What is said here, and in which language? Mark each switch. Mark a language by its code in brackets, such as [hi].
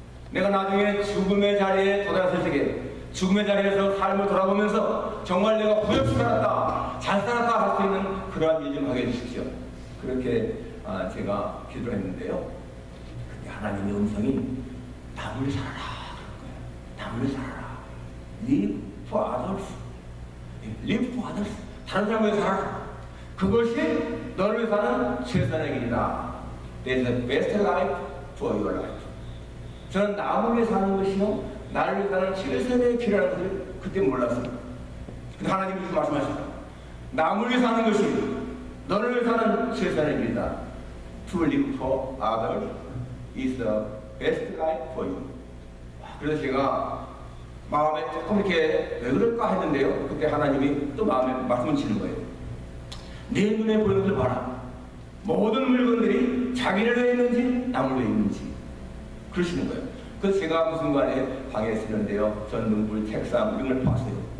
[ko] 내가 나중에 죽음의 자리에 도달했을 적에 죽음의 자리에서 삶을 돌아보면서 정말 내가 부엽시 살았다, 잘 살았다 할 수 있는 그러한 일 좀 하게 해주십시오. 그렇게 제가 기도를 했는데요. 근데 하나님의 음성이 남을 살아라 그런 거예요. 남을 살아라. [en] Live for others. Live for others. [ko] 다른 사람을 살아라. 그것이 너를 위해 사는 최선의 길이다. [en] There's a best life for your life. [ko] 저는 나를 위해 사는 것이요 나를 위해 사는 최선의 길이라는 것을 그때 몰랐어요. 근데 하나님이 이렇게 말씀하셨다. 남을 위해 사는 것이 너를 위해 사는 최선의 길이다. [en] To live for others is the best life for you. [ko] 그래서 제가 마음에 조금 이렇게 왜 그럴까 했는데요. 그때 하나님이 또 마음에 말씀을 주시는 거예요. 내 눈에 보이는 것을 봐라. 모든 물건들이 자기를 위해 있는지 남을 위해 있는지 그러시는 거예요. 그래서 제가 무슨 순간에 방에 있었는데요. 전등불, 책상 이런 걸 봤어요.